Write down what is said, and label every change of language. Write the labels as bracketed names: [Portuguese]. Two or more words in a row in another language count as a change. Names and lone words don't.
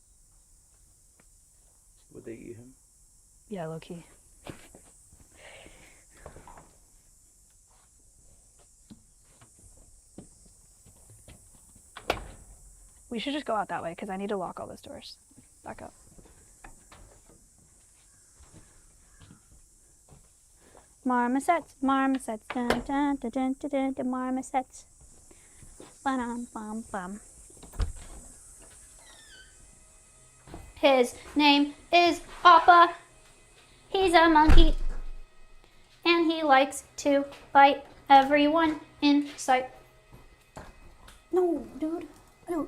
[English] Would they eat him? Yeah, low key. We should just go out that way because I need to lock all those doors. Back up. Marmosets, marmosets, dun dun dun dun dun dun, dun marmosets. Bum bum bum. His name is Appa. He's a monkey, and he likes to bite everyone in sight. No, dude. Dude.